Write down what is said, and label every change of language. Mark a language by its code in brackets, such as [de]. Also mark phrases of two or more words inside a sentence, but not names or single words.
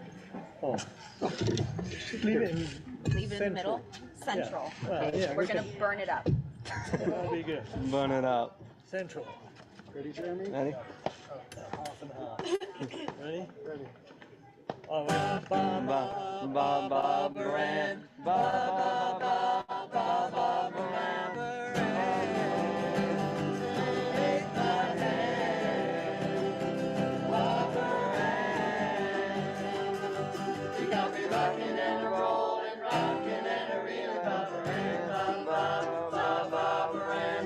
[en] Oh. Leave it in Leave it in the middle? Central. Yeah. Well, Okay, yeah, we're we gonna can- burn it up. That'll be good. Burn it up. Central. Ready, Jeremy? Ready? Half and half. Ready? Ready. Oh, wait. Ba ba ba Barbara Ann. Ba ba ba ba ba Barbara Ann. You got me rocking and a rolling, rocking and a reeling, Barbara Ann, Barbara Ann.